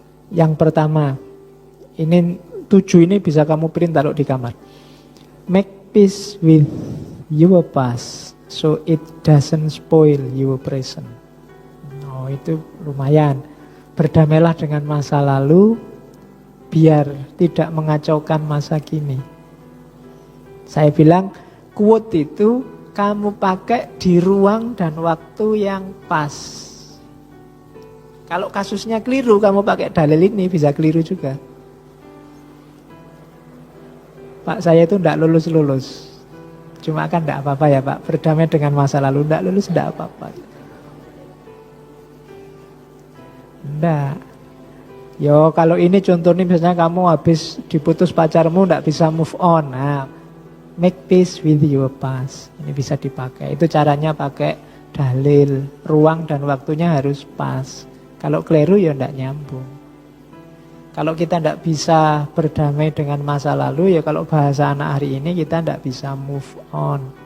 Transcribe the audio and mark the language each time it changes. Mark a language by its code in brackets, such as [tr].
[id] Yang pertama, ini 7 ini bisa kamu print taruh di kamar. [en] Make peace with your past so it doesn't spoil your present. [id] Oh, itu lumayan. Berdamailah dengan masa lalu biar tidak mengacaukan masa kini. Saya bilang quote itu kamu pakai di ruang dan waktu yang pas. Kalau kasusnya keliru, kamu pakai dalil ini bisa keliru juga. Pak, saya itu tidak lulus-lulus. Cuma kan tidak apa-apa ya Pak, berdamai dengan masa lalu, tidak lulus tidak apa-apa. Tidak. Yo, kalau ini contohnya misalnya kamu habis diputus pacarmu, tidak bisa move on. [en] Nah, make peace with your past. [id] Ini bisa dipakai. Itu caranya pakai dalil. Ruang dan waktunya harus pas. Kalau keliru ya tidak nyambung. Kalau kita tidak bisa berdamai dengan masa lalu, ya kalau bahasa anak hari ini kita tidak bisa move on.